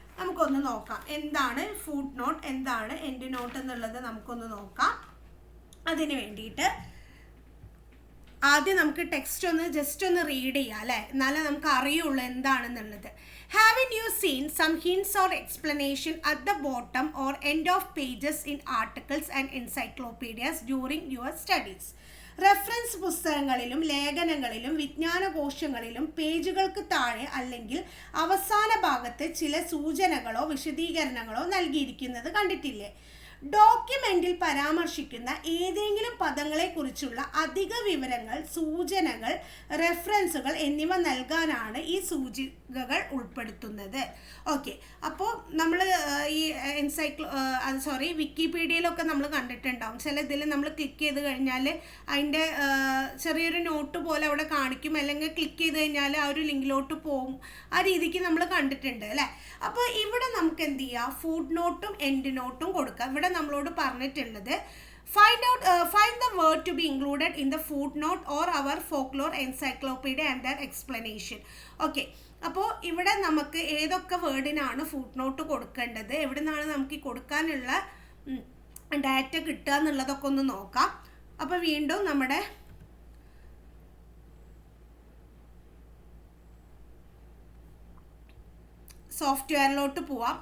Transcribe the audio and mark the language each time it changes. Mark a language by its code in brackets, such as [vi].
[ml] നമുക്കൊന്ന് നോക്കാം എന്താണ് ഫുട് നോട്ട്, എന്താണ് എൻഡ് നോട്ട് എന്നുള്ളത് നമുക്കൊന്ന് നോക്കാം. അതിന് വേണ്ടിയിട്ട് ആദ്യം നമുക്ക് ടെക്സ്റ്റ് ഒന്ന് ജസ്റ്റ് ഒന്ന് റീഡ് ചെയ്യാം അല്ലേ, എന്നാലേ നമുക്ക് അറിയുള്ളൂ എന്താണെന്നുള്ളത്. [en] Haven't you seen some hints or explanation at the bottom or end of pages in articles and encyclopedias during your studies? [ml] Reference പുസ്തകങ്ങളിലും ലേഖനങ്ങളിലും വിജ്ഞാനകോശങ്ങളിലും പേജുകൾക്ക് താഴെ അല്ലെങ്കിൽ അവസാന ഭാഗത്ത് ചില സൂചനകളോ വിശദീകരണങ്ങളോ നൽകിയിരിക്കുന്നത് കണ്ടിട്ടില്ലേ? ഡോക്യുമെന്റിൽ പരാമർശിക്കുന്ന ഏതെങ്കിലും പദങ്ങളെക്കുറിച്ചുള്ള അധിക വിവരങ്ങൾ, സൂചനകൾ, റെഫറൻസുകൾ എന്നിവ നൽകാനാണ് ഈ സൂചികകൾ ഉൾപ്പെടുത്തുന്നത്. ഓക്കെ, അപ്പോൾ നമ്മൾ ഈ വിക്കിപീഡിയയിലൊക്കെ നമ്മൾ കണ്ടിട്ടുണ്ടാവും. ചില ഇതിൽ നമ്മൾ ക്ലിക്ക് ചെയ്ത് കഴിഞ്ഞാൽ അതിൻ്റെ ചെറിയൊരു നോട്ട് പോലെ അവിടെ കാണിക്കും, അല്ലെങ്കിൽ ക്ലിക്ക് ചെയ്ത് കഴിഞ്ഞാൽ ആ ഒരു ലിങ്കിലോട്ട് പോകും. ആ രീതിക്ക് നമ്മൾ കണ്ടിട്ടുണ്ട് അല്ലേ. അപ്പോൾ ഇവിടെ നമുക്ക് എന്ത് ചെയ്യാം, ഫുട് നോട്ടും എൻഡ് നോട്ടും കൊടുക്കാം. ഇവിടെ നമ്മളോട് പറഞ്ഞിട്ടുള്ളത് [en] find the word to be included in the footnote or our folklore encyclopedia and their explanation. [ml] Okay, അപ്പോൾ ഇവിടെ നമുക്ക് ഏതൊക്കെ വേർഡിനാണ് ഫുട് നോട്ട് കൊടുക്കേണ്ടത്, എവിടെ നിന്നാണ് നമുക്ക് ഈ കൊടുക്കാനുള്ള ഡാറ്റ കിട്ടുക എന്നുള്ളതൊക്കെ ഒന്ന് നോക്കാം. അപ്പോൾ വീണ്ടും നമ്മുടെ സോഫ്റ്റ്വെയറിലോട്ട് പോവാം.